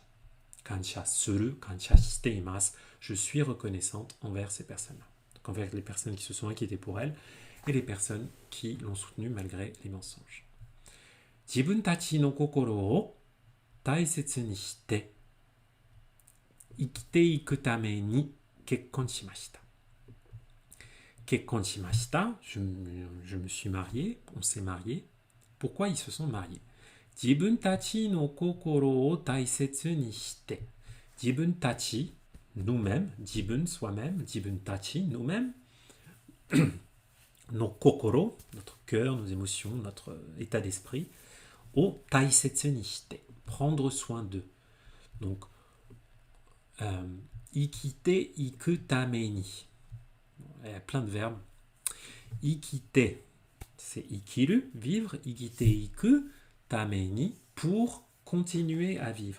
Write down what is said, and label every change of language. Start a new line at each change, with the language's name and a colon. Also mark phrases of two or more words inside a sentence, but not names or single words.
Japanese: 感謝する、感謝しています.
French: Je suis reconnaissante envers ces personnes-là. Donc envers les personnes qui se sont inquiétées pour elles et les personnes qui l'ont soutenue malgré les mensonges.
Japanese: 自分たちの心を大切にして生きていくために結婚しました. 結婚しました,
French: je me suis marié, on s'est marié. Pourquoi ils se sont mariés?
Japanese: 自分たちの心を大切にして. 自分たち,
French: nous-mêmes, jibun, soi-même,
Japanese: 自分たち,
French: nous-mêmes.
Japanese: の心,
French: notre cœur, nos émotions, notre état d'esprit.
Japanese: を大切にして,
French: prendre soin d'eux.
Japanese: Donc, 生きていくために.
French: Il y a plein de verbes. Ikite, c'est ikiru, vivre.
Japanese: 生きていくために,
French: pour continuer à vivre.